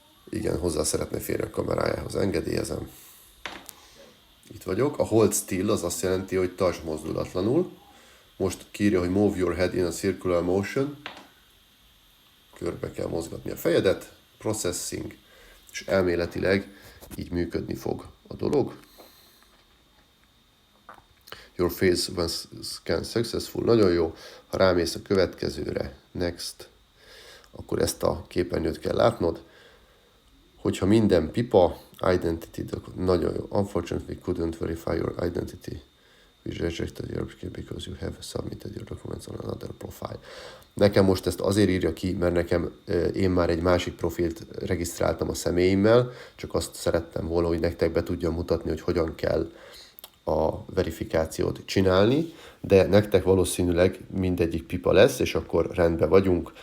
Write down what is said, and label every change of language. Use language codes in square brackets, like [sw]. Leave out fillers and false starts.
[hu] Igen, hozzá szeretne férni a kamerájához, engedélyezem. Itt vagyok. A [en] hold still [hu] az azt jelenti, hogy tartsd mozdulatlanul. Most kírja, hogy [en] move your head in a circular motion. [hu] Körbe kell mozgatni a fejedet. Processing. És elméletileg így működni fog a dolog. [en] Your face was scanned successful. [hu] Nagyon jó. Ha rámész a következőre, next, akkor ezt a képernyőt kell látnod. Hogyha minden pipa, identity, nagyon jó. [en] Unfortunately couldn't verify your identity. We rejected your application because you have submitted your documents on another profile. [hu] Nekem most ezt azért írja ki, mert én már egy másik profilt regisztráltam a személyemmel, csak azt szerettem volna, hogy nektek be tudjam mutatni, hogy hogyan kell a verifikációt csinálni, de nektek valószínűleg mindegyik pipa lesz, és akkor rendben vagyunk.